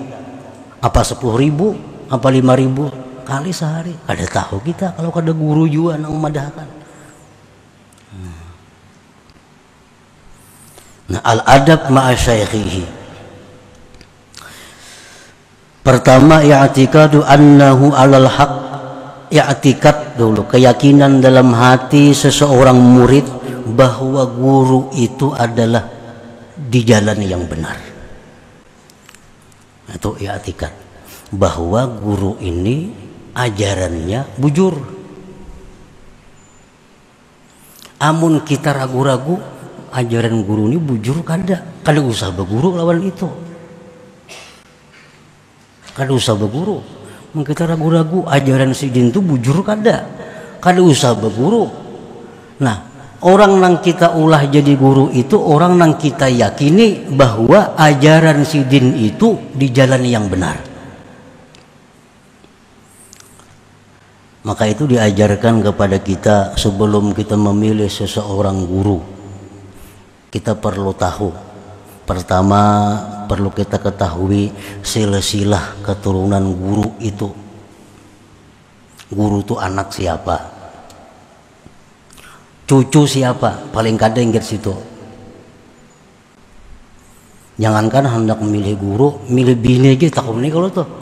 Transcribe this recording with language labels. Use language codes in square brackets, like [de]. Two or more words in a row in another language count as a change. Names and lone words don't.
[id] Apa 10.000? Apa 5.000 kali sehari? [bjn] Kada tahu kita kalau kada guru juga nang memadahkan. Nah, [ar] الأدب مع شيخه. Pertama, اعتقاده أنه على الحق. [id] I'tikad dulu, keyakinan dalam hati seseorang murid bahwa guru itu adalah di jalan yang benar. Itu i'tikad bahwa guru ini ajarannya bujur. [bjn] Amun kita ragu-ragu ajaran guru ini bujur, kada usah berguru lawan itu. Kada usah berguru. Kita ragu-ragu ajaran si din itu bujur kada usah berguru. Nah, orang nang kita ulah jadi guru itu orang nang kita yakini bahwa ajaran si din itu di jalan yang benar. [id] Maka itu diajarkan kepada kita sebelum kita memilih seseorang guru, kita perlu tahu. Pertama, perlu kita ketahui silsilah keturunan guru itu. Guru itu anak siapa? [bjn] Cucu siapa? Paling kada ingat situ. [id] Jangankan hendak memilih guru, milih bini aja takut nih kalau tuh.